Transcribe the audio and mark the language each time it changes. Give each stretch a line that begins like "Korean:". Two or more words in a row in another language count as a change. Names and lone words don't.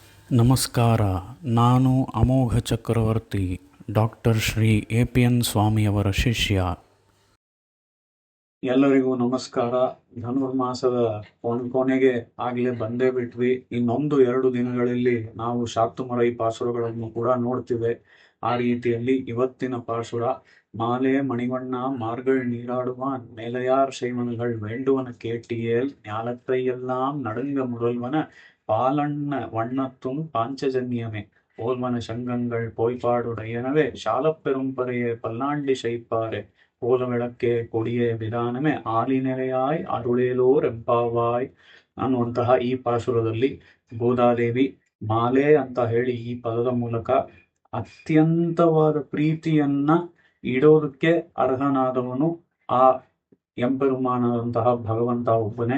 Kannada: ನಮಸ್ಕಾರ. ನಾನು ಅಮೋಘ ಚಕ್ರವರ್ತಿ, ಡಾಕ್ಟರ್ ಶ್ರೀ APN ಸ್ವಾಮಿಯವರ ಶಿಷ್ಯ. ಎಲ್ಲರಿಗೂ ನಮಸ್ಕಾರ. ಧನುರ್ಮಾಸದ ಕೊನೆಗೆ ಆಗಲೇ ಬಂದೇ ಬಿಟ್ವಿ. ಇನ್ನೊಂದು 2 ದಿನಗಳಲ್ಲಿ ನಾವು ಶಾಕ್ತುಮರೈ ಪಾಸುರಗಳನ್ನು ಕೂಡ ನೋಡ್ತಿವೆ. ಆ ರೀತಿಯಲ್ಲಿ ಇವತ್ತಿನ ಪಾಸುರ:
Tamil: மாலே மணிவண்ணா மார்கள் நீராடுவான் மேலையார் செய்வன்கள் வேண்டுவன கேட்டியேல் ஞாலத்தை எல்லாம் நடுங்க முதல்வன பாலண்ண வண்ணத்தும் பாஞ்சஜன்யமே போல்வன சங்கங்கள் போய்பாடுடையனவே சாலப்பெரும்பறையே பல்லாண்டி சைப்பாரே கோல விளக்கே கொடியே விதானமே ஆலினிலையாய் அருளேலோர் எம்பாவாய்
Kannada: ಅನ್ನುವಂತಹ ಈ ಪಾಸುರದಲ್ಲಿ ಗೋದಾದೇವಿ ಮಾಲೆ ಅಂತ ಹೇಳಿ ಈ ಪದದ ಮೂಲಕ ಅತ್ಯಂತವಾದ ಪ್ರೀತಿಯನ್ನ ಇಡೋದಕ್ಕೆ ಅರ್ಹನಾದವನು ಆ ಎಂಪೆರುಮಾನದಂತಹ ಭಗವಂತ ಒಬ್ಬನೇ.